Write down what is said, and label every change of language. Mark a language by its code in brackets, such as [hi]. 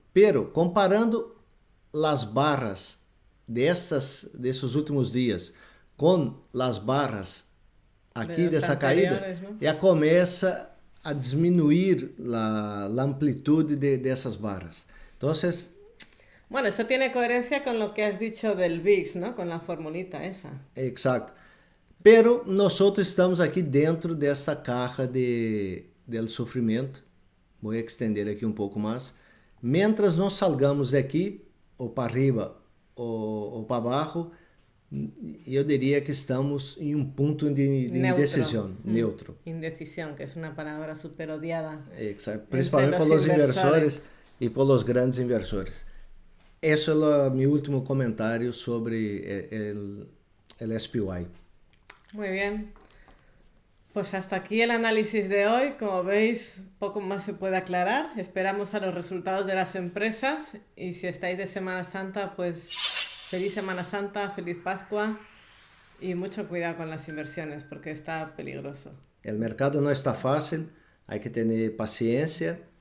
[pt] Pero, comparando as barras desses últimos dias com as barras aqui [es] De los [pt] dessa caída, [es] anteriores, ¿no? [pt] já começa a diminuir a amplitude dessas barras. Então, [es] Bueno, eso tiene coherencia con lo que has dicho del VIX, ¿no? Con la formulita esa. exacto. [pt] Pero nós estamos aqui dentro desta [es] caja del [pt] sofrimento. Vou estender aqui um pouco mais. Mientras nós salgamos daqui, ou [es] para arriba [pt] ou para baixo, eu diria que estamos em um ponto de indecisão, neutro. [es] Indecisión, que es una palabra súper odiada. Exacto. Principalmente los por los inversores. inversores e por los grandes inversores. [pt] Esse é o meu último comentário sobre el SPY. [es] Muy bien. Pues hasta aquí el análisis de hoy. Como veis, poco más se puede aclarar. Esperamos a los resultados de las empresas. Y si estáis de Semana Santa, pues feliz Semana Santa, feliz Pascua. Y mucho cuidado con las inversiones, porque está peligroso. El mercado [pt] não está fácil, [es] hay que tener paciencia.